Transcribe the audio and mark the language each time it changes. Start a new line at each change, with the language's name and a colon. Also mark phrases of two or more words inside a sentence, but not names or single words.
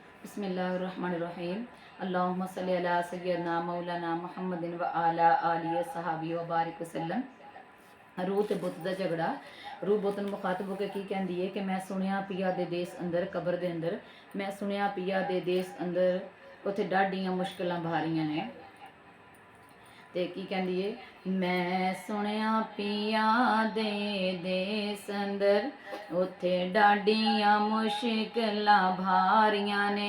Arabic: بسم الله الرحمن الرحيم۔ اللهم صل على سيدنا مولانا محمد وعلى آله صحبه وبارك وسلم.
Punjabi: روح تے بت دا جھگڑا. روح بت نوں مخاطب ہو کے کی کہندی ہے کہ میں سنیا پیا دے دیس اندر قبر دے اندر، میں سنیا پیا دے دیس اندر اتھے ڈاڈھیاں مشکلاں بھاریاں نے. تے کی کہندی ہے، میں سنیا پیا دے دیس اندر اتھے ڈاڈھیاں مشکلاں بھاریاں نے.